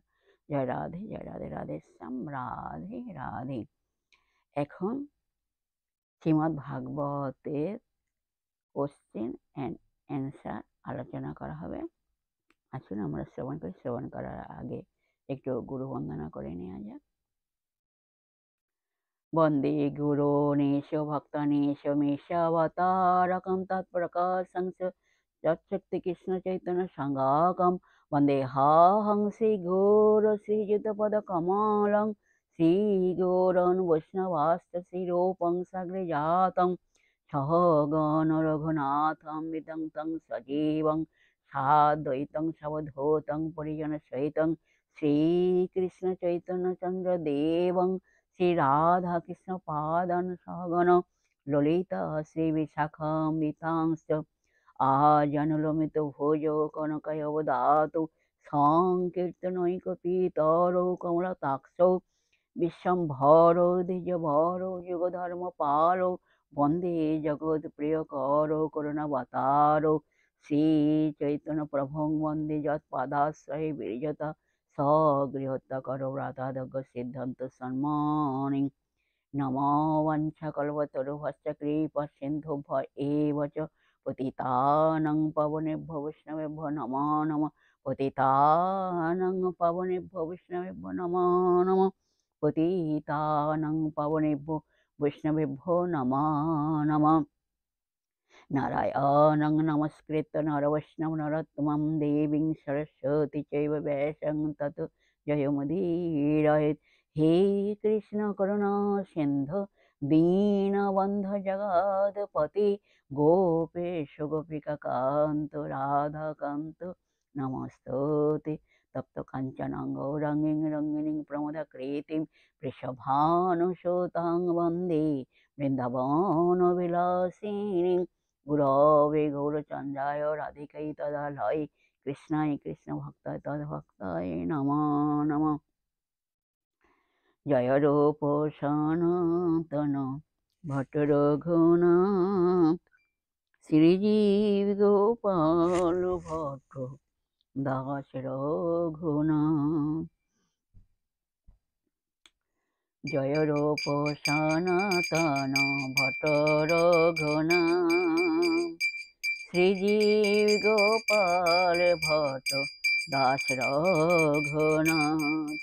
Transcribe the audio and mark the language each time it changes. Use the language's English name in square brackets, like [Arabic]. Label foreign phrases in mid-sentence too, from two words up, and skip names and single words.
[Bangla] জয় রাধে, জয় রাধে, রাধে শ্যাম রাধে, রাধে। এখন শ্রীমদ্ ভাগবতের [English] question and answer [Bangla] আলোচনা করা হবে। আসুন আমরা শ্রবণ করি। শ্রবণ করার আগে একটু গুরু বন্দনা করে নেওয়া যাক। [Sanskrit] বন্দে গুরুনীশ ভক্তানীশ মেষাবতারকম তৎপ্রকাশং যৎশক্তি কৃষ্ণ চৈতন্য সংঘাকম বন্দেহাহং শ্রীগুর শ্রীযুতপদকমলং শ্রীগুরুন বৈষ্ণবাশ্চ শ্রীরূপং সাগ্রজাতং সহগণ রঘুনাথং বিতং তং সজীবং সাদ্বৈতং সবধূতং পরিজন সহিতং শ্রীকৃষ্ণ চৈতন্য চন্দ্র দেবং শ্রী রাধা কৃষ্ণ পাদান সহগণ ললিতা শ্রী বিশাখাম্বিতাংশ্চ আজানুলমিত ভোজ কনকায় অবদাতু সংকীর্তনৈকপিতরৌ কমলতাক্ষৌ বিশ্বম্ভরৌ দ্বিজভরৌ যুগধর্মপালৌ বন্দে জগৎপ্রিয়করৌ করুণাবতারৌ শ্রীচৈতন্যপ্রভুং বন্দে যৎপাদাশ্রয়ে বিরজতা সগৃহত্যকরৌ রাধাদগ্গ সিদ্ধান্ত সন্মানি নমো বাঞ্ছাকল্পতরুভ্যশ্চ কৃপা সিন্ধুভ্য এব চ পতিতানাং পাবনেভ্যো বৈষ্ণবেভ্যো নমো নমঃ। পতিতানাং পাবনেভ্যো বৈষ্ণবেভ্যো নমো নমঃ। পতিতানাং পাবনেভ্যো বৈষ্ণবেভ্যো নমো নমঃ। নারায়ণং নমস্কৃত্য নরবৈষ্ণব নরোত্তমং দেবীং সরস্বতী চৈব ব্যাসং ততো জয়মুদীরয়েৎ। হে কৃষ্ণ করুণা সিন্ধু দীনবন্ধু জগৎপতি গোপেশ গোপিকা কান্ত রাধাকান্ত নমস্তুতে। তপ্ত কাঞ্চনাং গৌরাঙ্গীং রঙ্গিণীং প্রমোদাকৃতিং বৃষভানুসুতাং বন্দে বৃন্দাবনবিলাসিনীং। গুরবে গৌরচন্দ্রায় রাধিকাই তদালয় কৃষ্ণায় কৃষ্ণ ভক্তায় তদ্ভক্তায় নমো নমঃ। [Bangla] জয় রূপ সনাতন ভট্ট রঘুনাথ শ্রীজীব গোপাল ভট্ট দাস রঘুনাথ। জয় রূপ সনাতন ভট্ট রঘুনাথ শ্রীজীব গোপাল ভট্ট দাস রঘুনাথ।